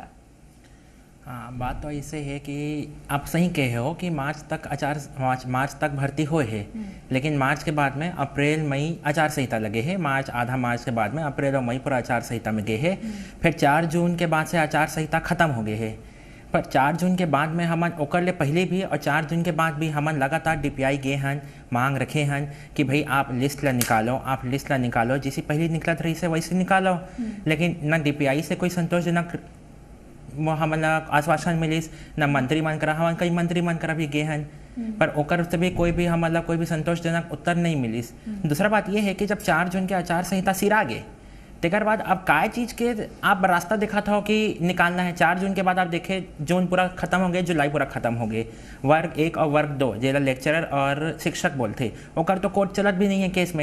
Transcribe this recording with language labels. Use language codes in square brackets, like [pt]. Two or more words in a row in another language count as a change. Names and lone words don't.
[hne] हाँ, बात तो ऐसे है कि आप सही कहे हो कि मार्च तक भर्ती हुए है, लेकिन मार्च के बाद में अप्रैल मई आचार संहिता लगे है। आधा मार्च के बाद में अप्रैल और मई पूरा आचार संहिता में गए है। फिर 4 जून के बाद से आचार संहिता खत्म हो गए है। पर 4 जून के बाद में हमन ओकर ले पहले भी और 4 जून के बाद भी हमन लगातार डीपीआई गए हन, मांग रखे हन कि भाई आप लिस्ट ला निकालो, जैसे पहले निकलत रही से वैसे निकालो। लेकिन न डीपीआई से कोई संतोषजनक हमन आश्वासन मिलिस, न मंत्री मन करा, हमन कई मंत्री मन करा भी गए हन, पर ओकर से भी कोई भी संतोषजनक उत्तर नहीं मिलिस। दूसरा बात यह है कि जब 4 जून के आचार संहिता सिरा गए तेकर बाद अब काय चीज़ के आप रास्ता देखा था कि निकालना है। 4 जून के बाद आप देखे जून पूरा खत्म हो गए, जुलाई पूरा खत्म हो गए। वर्ग 1 और वर्ग 2 जेला लेक्चरर और शिक्षक बोलते ओकर तो कोर्ट चलत भी नहीं है केस में।